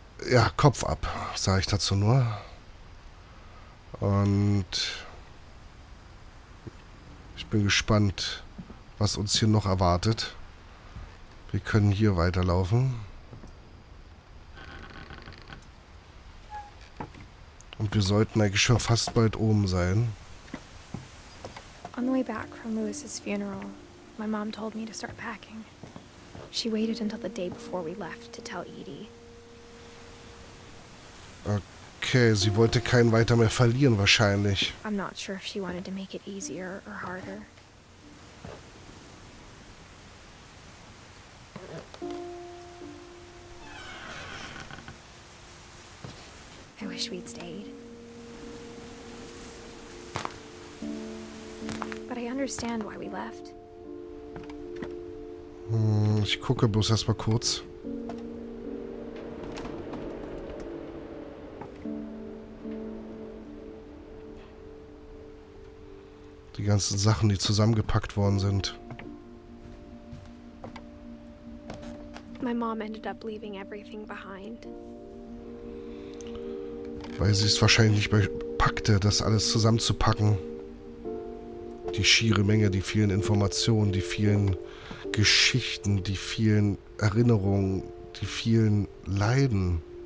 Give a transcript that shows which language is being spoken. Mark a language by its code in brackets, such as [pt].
[de] Ja, Kopf ab, sage ich dazu nur. Und ich bin gespannt, was uns hier noch erwartet. Wir können hier weiterlaufen. Und wir sollten eigentlich schon fast bald oben sein. [en] On the way back from Louis's funeral, my mom told me to start packing. She waited until the day before we left to tell Edie. [de] Okay, sie wollte keinen weiter mehr verlieren wahrscheinlich. [en] I'm not sure if she wanted to make it easier or harder. I wish we'd stayed. But I understand why we left. [de] Ich gucke bloß erstmal kurz. Die ganzen Sachen, die zusammengepackt worden sind. [en] My mom ended up leaving everything behind. [de] Weil sie es wahrscheinlich nicht packte, das alles zusammenzupacken. Die schiere Menge, die vielen Informationen, die vielen Geschichten, die vielen Erinnerungen, die vielen Leiden.